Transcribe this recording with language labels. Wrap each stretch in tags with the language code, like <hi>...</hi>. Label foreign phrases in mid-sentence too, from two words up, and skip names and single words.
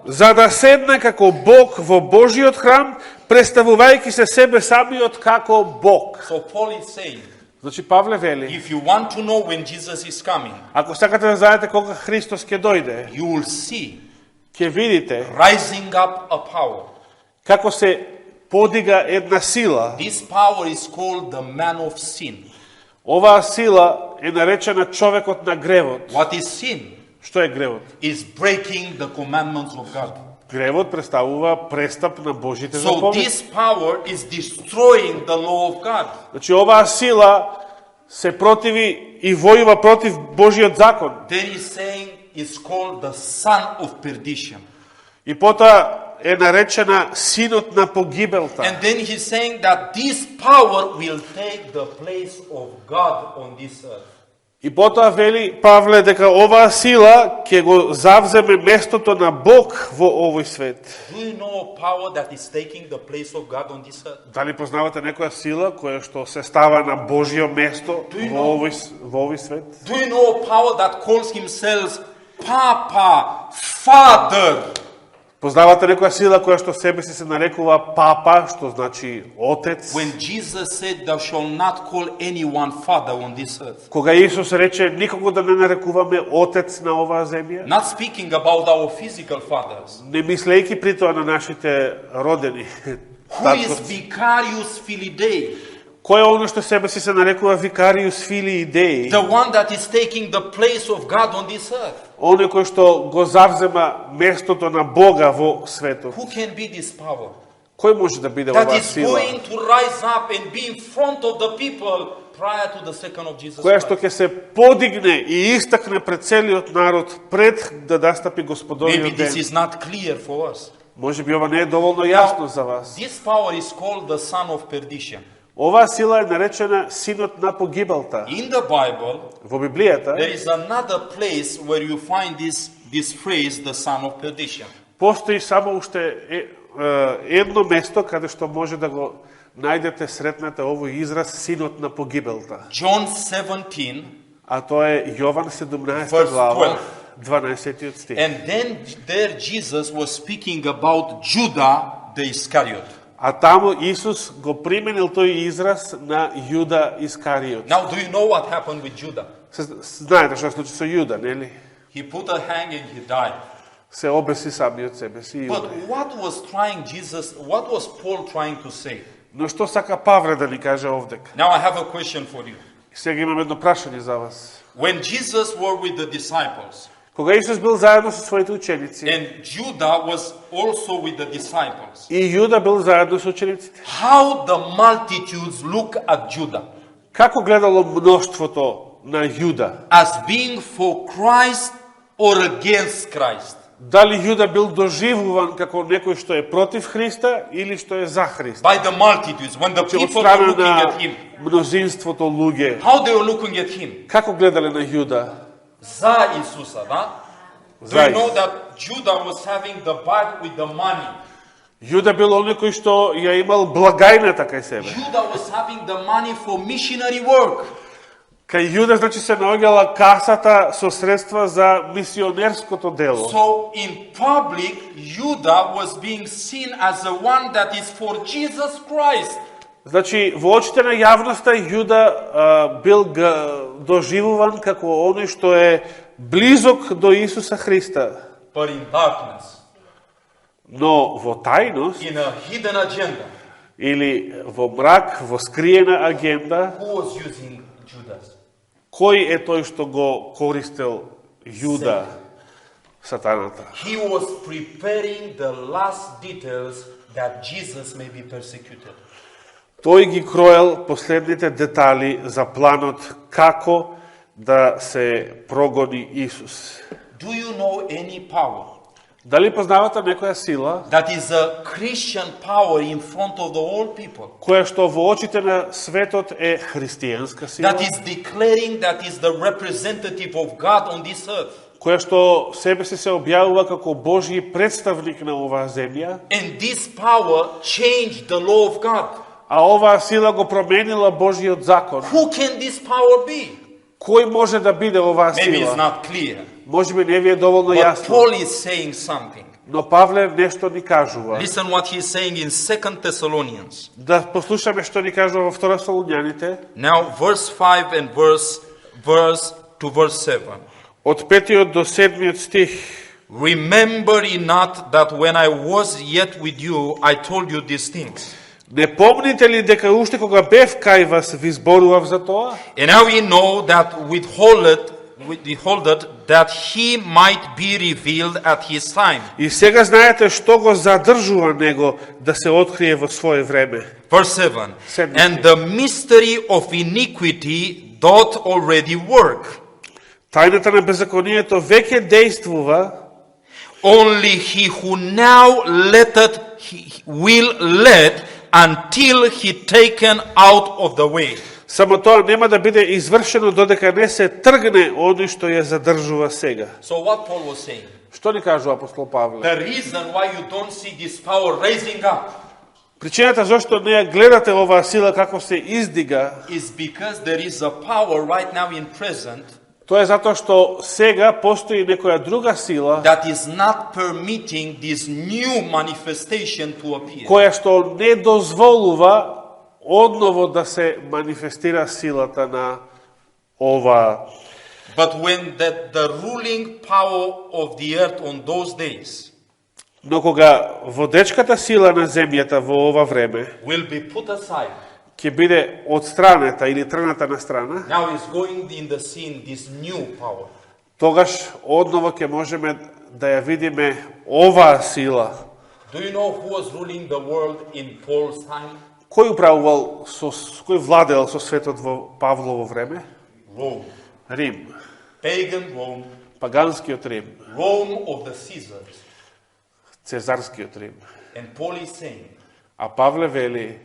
<mk>за да седне како Бог во Божиот храм, представувајќи се себе самиот како Бог.</mk> <en>So Paul is saying,</en> <mk>Значи Павле вели,</mk> <en>if you want to know when Jesus is coming,</en> <mk>ако сакате да знаете кога Христос ќе дојде,</mk> <en>you will see</en> <mk>ќе видите</mk> <en>rising up a power.</en> <mk>како се подига една сила.</mk> <en>This power is called the man of sin.</en> <mk>Оваа сила е наречена човекот на гревот.</mk> <en>What is sin?</en> <mk>Што е гревот?</mk> <en>Is breaking the commandments of God.</en> <mk>Гревот представува престап на Божите So заповеди.</mk> <en>this power is destroying the law of God.</en> <mk>Значи оваа сила се противи и војува против Божиот закон.</mk> <en>Then he's saying it's called the son of perdition.</en> <mk>И потоа е наречена синот на погибелта.</mk> <en>And then he's saying that this power will take the place of God on this earth.</en> <mk>И потоа вели Павле дека оваа сила ќе го завземе местото на Бог во овој свет.</mk> <en>Do you know a power that is taking the place of God on this earth?</en> <mk>Дали познавате некоја сила која што се става на Божјо место во овој свет?</mk> <en>Do you know a power that calls himself Papa, Father?</en> <mk>Познавате некоја сила која што себе си се нарекува Папа, што значи Отец?</mk> <en>When Jesus said, "Thou shalt not call anyone Father on this earth,"</en> <mk>Кога Исус рече никого да не нарекуваме Отец на оваа земја,</mk> <en>not speaking about our physical fathers,</en> <mk>не мислејќи при тоа на нашите родени.</mk> <en>who is Vicarius Filii,</en> <mk>Кој е оно што себе си се нарекува Викариус Филии Деи?</mk> <en>the one that is taking the place of God on this earth?</en> <mk>Оној кој што го завзема местото на Бога во светот.</mk> <en>Who can be this power?</en> <mk>Кој може да биде That оваа is сила?</mk> <en>going to rise up and be in front of the people prior to the second of Jesus</en> <mk>Која што Christ. ќе се подигне и истакне пред целиот народ пред да настапи Maybe Господовиот this ден.</mk> <en>is not clear for us.</en> <mk>Може би ова не е доволно јасно за вас.</mk> <en>This power is called the son of perdition.</en> <mk>Оваа сила е наречена синот на погибелта.</mk> <en>In the Bible,</en> <mk>Во Библијата</mk> <en>there is another place where you find this phrase, the son of perdition.</en> <mk>постои само уште едно место каде што може да го најдете, сретнете овој израз синот на погибелта. John 17, А тоа е Јован 17 Verse глава, 12 стих.</mk> <en>and then there Jesus was speaking about Judah the Iscariot.</en> <mk>А таму Исус го применил тој израз на Јуда Искариот.</mk> <en>Now, do you know what happened with Judah?</en> <mk>Знаете што се случи со Јуда, нели?</mk> <en>He put a hang and he died.</en> <mk>Се обеси самиот себе си и But умре.</mk> <en>what was Paul trying to say?</en> <mk>Но што сака Павле да ни каже овдека?</mk> <en>Now I have a question for you.</en> <mk>Сега имам едно прашање за вас.</mk> <en>When Jesus were with the disciples,</en> <mk>Кога Исус бил заедно со своите ученици,</mk> <en>and Judah was also with the disciples,</en> <mk>и Јуда бил заедно со учениците,</mk> <en>how the multitudes look at Judah</en> <mk>како гледало мноштвото на Јуда?</mk> <en>as being for Christ or against Christ?</en> <mk>Дали Јуда бил доживуван како некој што е против Христа или што е за Христа?</mk> <en>By the multitudes, when the</en> <mk>Од</mk> <en>people were</en> <mk>страна looking на</mk> <en>at him,</en> <mk>мнозинството луѓе,</mk> <en>how they were looking at him?</en> <mk>како гледале на Јуда? За Исуса, да? Do За</mk> <en>you know</en> <mk>Исуса.</mk> <en>that Judah was having the bag with the money?</en> <mk>Јуда бил оној кој што ја имал благајната кај себе.</mk> <en>Judah was having the money for missionary work.</en> <mk>Кај Јуда, значи, се наоѓала касата со средства за мисионерското дело.</mk> <en>So in public, Judah was being seen as the one that is for Jesus Christ.</en> <mk>Значи, во очите на јавноста Јуда бил доживуван како оној што е близок до Исуса Христа.</mk> <en>But in darkness,</en> <mk>Но во тајност,</mk> <en>in a hidden agenda,</en> <mk>или во мрак, во скриена агенда,</mk> <en>who was using Judas?</en> <mk>кој е тој што го користел Јуда, сатаната?</mk> <en>He was preparing the last details that Jesus may be persecuted.</en> <mk>Тој ги кроел последните детали за планот како да се прогони Исус.</mk> <en>Do you know any power</en> <mk>Дали познавате некоја сила</mk> <en>that is a Christian power in front of the whole people?</en> <mk>која што во очите на светот е христијанска сила,</mk> <en>That is declaring that is the representative of God on this earth.</en> <mk>која што себе се објавува како Божји представник на оваа земја,</mk> <en>And this power changed the law of God.</en> <mk>а оваа сила го променила Божјиот закон.</mk> <en>Who can this power be?</en> <mk>Кој може да биде оваа</mk> <en>Maybe it's</en> <mk>сила?</mk> <en>not clear.</en> <mk>Може би не ви е доволно But јасно.</mk> <en>Paul is saying something.</en> <mk>Но Павле нешто ни кажува.</mk> <en>Listen what he's saying in 2 Thessalonians.</en> <mk>Да послушаме што ни кажува во 2 Солуњаните,</mk> <en>Now, verse 5 and verse to verse 7.</en> <mk>од 5 до 7 стих.</mk> <en>Remember ye not that when I was yet with you, I told you these things?</en> <mk>Не помните ли дека уште кога бев кај вас ви зборував за тоа?</mk> <en>And now ye know that withholded that he might be revealed at his time.</en> <mk>И сега знаете што го задржува него да се открие во свое време.</mk> <en>Verse 7. And the mystery of iniquity doth already work.</en> <mk>Тајната на беззаконието веќе действува.</mk> <en>Only he who now letteth will let until he taken out of the way.</en> <mk>Само тоа нема да биде извршено додека не се тргне оној што ја задржува сега.</mk> <en>So what Paul was saying?</en> <mk>Што ни кажува апостол Павле?</mk> <en>The reason why you don't see this power raising up</en> <mk>Причината зашто не ја гледате оваа сила како се издига</mk> <en>is because there is a power right now in present</en> <mk>тоа е затоа што сега постои некоја друга сила</mk> <en>that is not permitting this new manifestation to appear.</en> <mk>која што не дозволува одново да се манифестира силата на ова.</mk> <en>But when the ruling power of the earth on those days</en> <mk>Но кога водечката сила на земјата во ова време</mk> <en>will be put aside,</en> <mk>ќе биде отстранета или тргната на страна,</mk> <en>now is going in the scene this new power.</en> <mk>тогаш одново ќе можеме да ја видиме оваа сила.</mk> <en>Do you know who was ruling the world in Paul's time?</en> <mk>Кој управувал кој владеел со светот во Павлово време? Rome. Рим.</mk> <en>Pagan Rome.</en> <mk>Паганскиот Рим.</mk> <en>Rome of the Caesars.</en> <mk>Цезарскиот Рим.</mk> <en>And Paul is saying,</en> <mk>А Павле вели,</mk>